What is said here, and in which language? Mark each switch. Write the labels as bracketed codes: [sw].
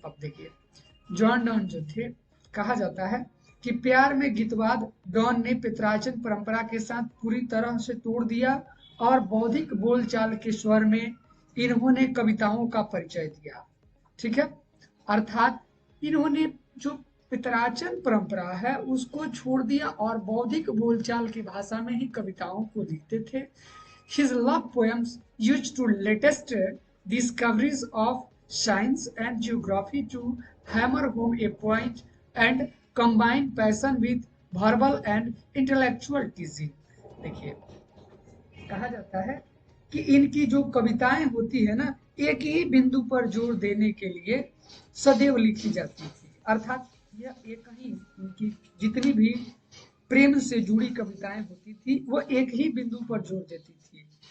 [hi] अब देखिए John Donne जो थे, कहा जाता है कि प्यार में गीतवाद डॉन ने पेत्राचन परंपरा के साथ पूरी तरह से तोड़ दिया और बौद्धिक बोलचाल के स्वर में इन्होंने कविताओं का परिचय दिया। ठीक है, अर्थात इन्होंने जो पितराचन परंपरा है उसको छोड़ दिया और बौद्धिक बोलचाल की भाषा में ही कविताओं को लिखते थे। [en] His love poems used to latest discoveries of science and geography to hammer home a point and combine passion with verbal and intellectual teasing। [hi] देखिए कहा जाता है कि इनकी जो कविताएं होती है ना, एक ही बिंदु पर जोर देने के लिए सदैव लिखी जाती थी। अर्थात यह एक ही, इनकी जितनी भी प्रेम से जुड़ी कविताएं होती थी वो एक ही बिंदु पर जोर देती थी।